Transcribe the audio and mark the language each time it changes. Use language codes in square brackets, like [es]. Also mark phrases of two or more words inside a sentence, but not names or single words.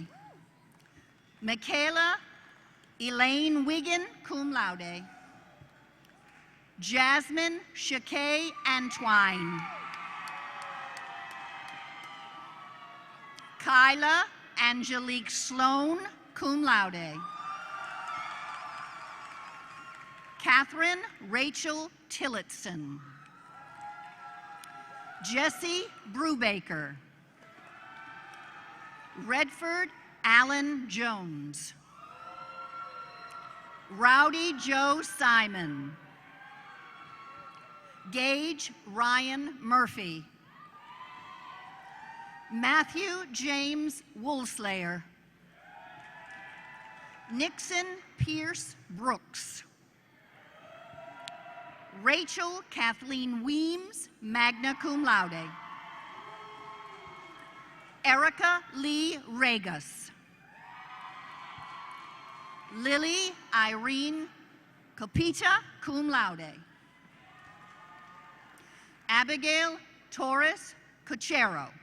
[en] Michaela Elaine Wiggin, [la] cum laude. [en] Jasmine Shakay Antwine. Kyla Angelique Sloan, [la] cum laude. [en] Catherine Rachel Tillotson. Jesse Brubaker. Redford Allen Jones. Rowdy Joe Simon. Gage Ryan Murphy. Matthew James Woolslayer. Nixon Pierce Brooks. Rachel Kathleen Weems, [la] magna cum laude. [en] Erica Lee Regas. Lily Irene Copita, [la] cum laude. [en] Abigail Torres Cochero.